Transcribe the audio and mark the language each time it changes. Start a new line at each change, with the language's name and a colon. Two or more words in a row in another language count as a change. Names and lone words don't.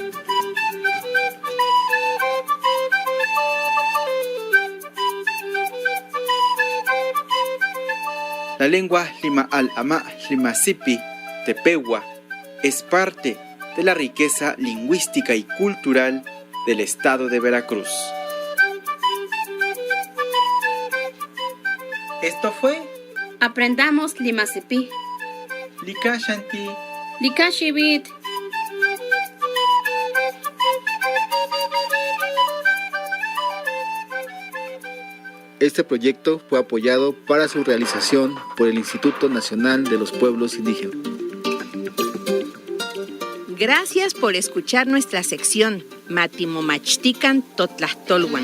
Spanish: La lengua Lima al-Ama Tlimasipi Tepehuua es parte de la riqueza lingüística y cultural del estado de Veracruz. Esto fue Aprendamos Tlimasipi.
Tlachichilco Tepehua: Likashanti. Likashibit.
Spanish: Este proyecto fue apoyado para su realización por el Instituto Nacional de los Pueblos Indígenas. Gracias por escuchar nuestra sección Matimomachtican Totlahtolwan.